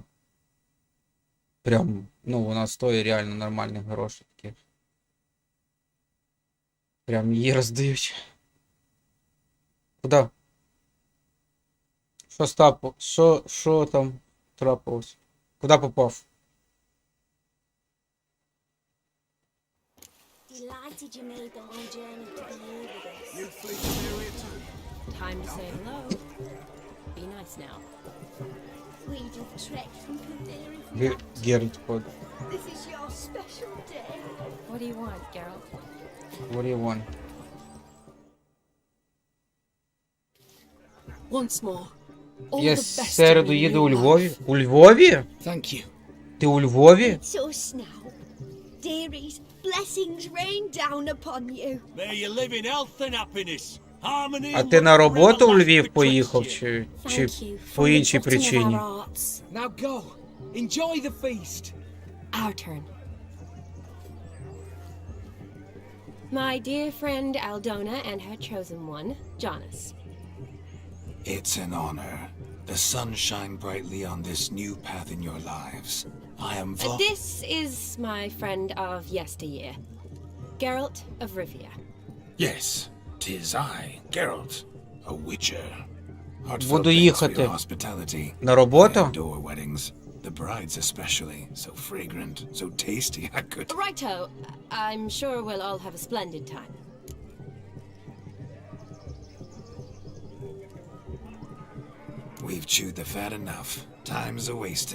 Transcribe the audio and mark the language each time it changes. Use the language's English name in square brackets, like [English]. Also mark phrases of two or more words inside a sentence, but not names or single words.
[Ukrainian] Прям, ну, вона стоїть реально нормальних грошей таких. Прям її роздають. Куда? Що стапо? Що там трапилось? Куда попав? [English] Delighted you made the long journey to be here with us. You think you're here too? Time to say hello. Be nice now. We'd have trekked from Kildare if we had to. [Ukrainian] Геральт ходить. [English] This is your special day. What do you want, Geralt? What do you want? Once more. All [Ukrainian] Я [English] the [Ukrainian] в [English] best [Ukrainian] середу [English] in your [Ukrainian] їду [English] new [Ukrainian] у Львові. [English] life. [Ukrainian] У Львові? [English] Thank you. [Ukrainian] Ти у Львові? [English] It's us now. Dearies, blessings rain down upon you. May you live in health and happiness. Harmony [Ukrainian] А [English] and [Ukrainian] ти на [English] love [Ukrainian] роботу в [English] forever [Ukrainian] Львів [English] last [Ukrainian] поїхав, [English] betwixt you. [Ukrainian] чи [English] Thank you [Ukrainian] по [English] from the [Ukrainian] іншій [English] bottom of [Ukrainian] причині? [English] our hearts. Now go. Enjoy the feast. Our turn. My dear friend Aldona and her chosen one, Jonas. It's an honor. The sun shine brightly on this new path in your lives. I am This is my friend of yesteryear, Geralt of Rivia. Yes, 'tis I, Geralt, a witcher. Heartfelt [Ukrainian] Буду [English] thanks for [Ukrainian] їхати. [English] your hospitality. [Ukrainian] На роботу? [English] I adore weddings. The brides especially, so fragrant, so tasty, I could... Righto, I'm sure we'll all have a splendid time. We've chewed the fat enough. Time's a-wasting.